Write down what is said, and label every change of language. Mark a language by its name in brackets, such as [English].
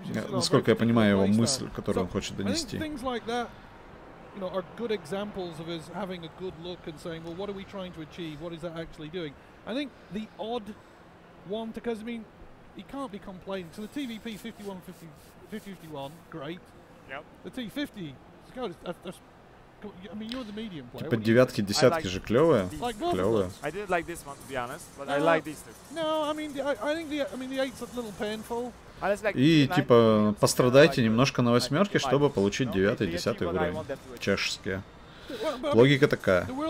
[Russian] Насколько я понимаю его мысль, которую он хочет донести. [English] You know, are good examples of us having a good look and saying, well, what are we trying to achieve? What is that actually doing? I think the odd one, because I mean, you can't be complaining. So the TVP 51, great. Yep. The T50, that's, I mean, you're the medium player. [Russian] Типа девятки, десятки же клевые. Клевые. [English] I didn't like this one, to be honest, but I like these two. No, I mean, I think the 8's a little painful. [Russian] И типа пострадайте немножко на восьмерке, чтобы получить 9-10 уровень. Чешские. Логика такая.